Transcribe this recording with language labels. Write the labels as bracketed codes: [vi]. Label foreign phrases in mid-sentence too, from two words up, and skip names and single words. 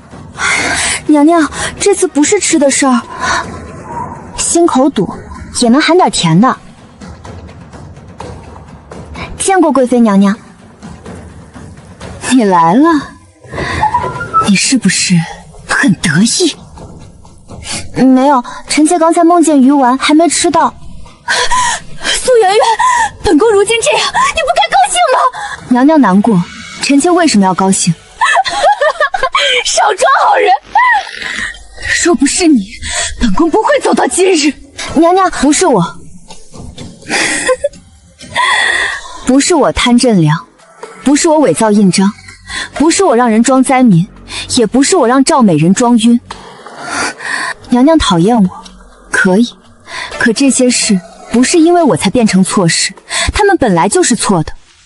[zh] 娘娘，这次不是吃的事兒，心口堵也能含點甜的。見過貴妃娘娘。你來了，你是不是很得意？沒有，臣妾剛才夢見魚丸，還沒吃到。蘇媛媛，本宮如今這樣，你不該高興嗎？娘娘難過，臣妾為什麼要高興？少裝好人！若不是你，本宮不會走到今日。娘娘，不是我，不是我貪朕糧，不是我偽造印章，不是我讓人裝災民，也不是我讓趙美人裝暈。娘娘討厭我，可以，可這些事不是因為我才變成錯事，他們本來就是錯的。